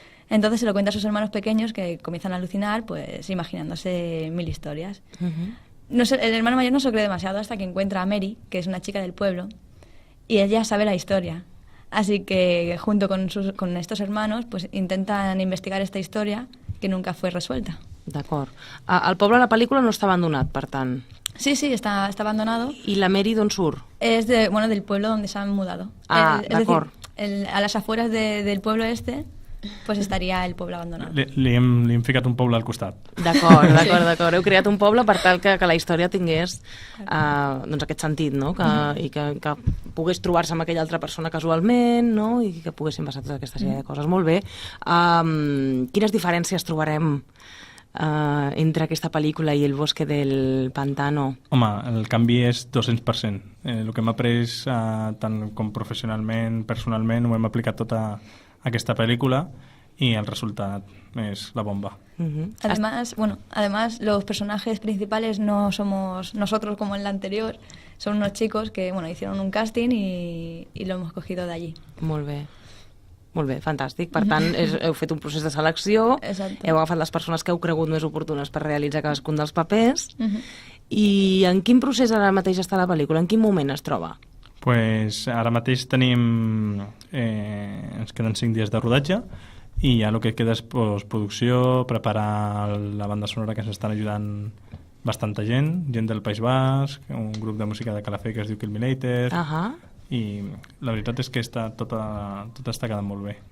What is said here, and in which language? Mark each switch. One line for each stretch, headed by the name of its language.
Spanish: Entonces se lo cuenta a sus hermanos pequeños que comienzan a alucinar, pues imaginándose mil historias. No sé, el hermano mayor no se lo cree demasiado hasta que encuentra a Mary, que es una chica del pueblo, y ella sabe la historia. Así que junto con estos hermanos pues intentan investigar esta historia que nunca fue resuelta.
Catalan: D'acord. El poble a la pel·lícula no està abandonat, per tant.
Spanish: Sí, está abandonado.
Catalan: I la Mary d'on surt?
Spanish: Es del pueblo donde se han mudado. Ah, es
Catalan: d'acord.
Spanish: decir, a las afueras del pueblo este pues estaria
Catalan: el poble abandonat. Li hem ficat un poble al costat. D'acord. Heu creat un poble per tal que la història tingués doncs aquest sentit, no? I que pogués trobar-se amb aquella altra persona casualment, no? I que poguessin passar tota aquesta sèrie de coses. Molt bé. Quines diferències trobarem entre aquesta pel·lícula i El bosque del pantano? Home, el canvi és 200%. El que m'ha après tant com professionalment, personalment, ho hem aplicat tota aquesta pel·lícula
Spanish: y el resultado es la bomba. Además, los personajes principales no somos nosotros como en la anterior, son unos chicos que hicieron un casting y lo hemos cogido de allí.
Catalan: Molt bé, fantàstic. Per tant, heu fet un procés de selecció, heu agafat les persones que heu cregut més oportunes per realitzar cadascun dels papers, i en quin procés ara mateix està la pel·lícula? En quin moment es troba? Pues ara mateix tenim... ens queden 5 dies de rodatge i ja el que queda és postproducció, preparar la banda sonora, que ens estan ajudant bastanta gent del País Basc, un grup de música de Calafell que es diu Kilminator, i la veritat és que tot està quedant molt bé.